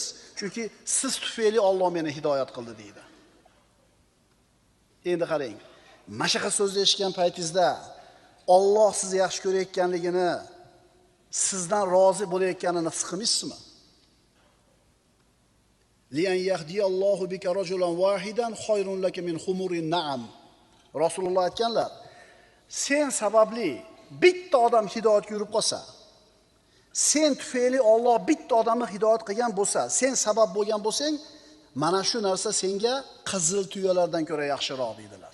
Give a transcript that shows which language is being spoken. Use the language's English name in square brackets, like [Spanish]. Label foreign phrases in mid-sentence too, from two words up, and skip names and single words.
[Uzbek] Chunki siz tufayli Alloh meni hidoyat qildi deydi. Endi qarang. Mashaqa so'zni eshitgan paytingizda Alloh sizni yaxshi ko'rayotganligini, sizdan rozi bo'layotganini his qilmaysizmi? [Arabic] لأن يهدي الله بك رجلا واحدا خير لك من حمر النعم. [Uzbek] Rasululloh aytganlar, sen sababli bitta odam hidoyatga yurib qolsa, sen tufayli Alloh bitta odamni hidoyat qilgan bo'lsa, sen sabab bo'lgan bo'lsang, mana shu narsa senga qizil tuyalardan ko'ra yaxshiroq deydilar.